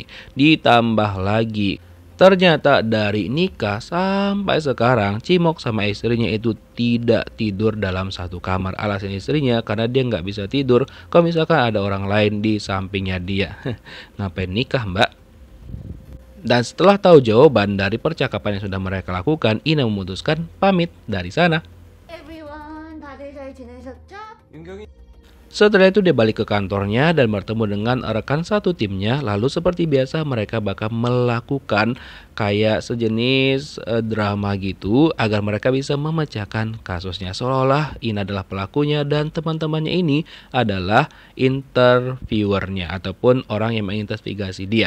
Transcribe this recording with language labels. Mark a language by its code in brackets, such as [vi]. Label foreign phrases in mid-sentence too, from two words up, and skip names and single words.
[id] Ditambah lagi, ternyata dari nikah sampai sekarang Cimok sama istrinya itu tidak tidur dalam satu kamar. Alasan istrinya karena dia nggak bisa tidur kalau misalkan ada orang lain di sampingnya dia. Ngapain nikah, Mbak? Dan setelah tahu jawaban dari percakapan yang sudah mereka lakukan, Ina memutuskan pamit dari sana. [en] Everyone, [ko] 다들 잘 지내셨죠? [id] Setelah itu dia balik ke kantornya dan bertemu dengan rekan satu timnya. Lalu seperti biasa mereka bakal melakukan kayak sejenis drama gitu agar mereka bisa memecahkan kasusnya. Seolah-olah Ina adalah pelakunya dan teman-temannya ini adalah interviewernya ataupun orang yang menginvestigasi dia.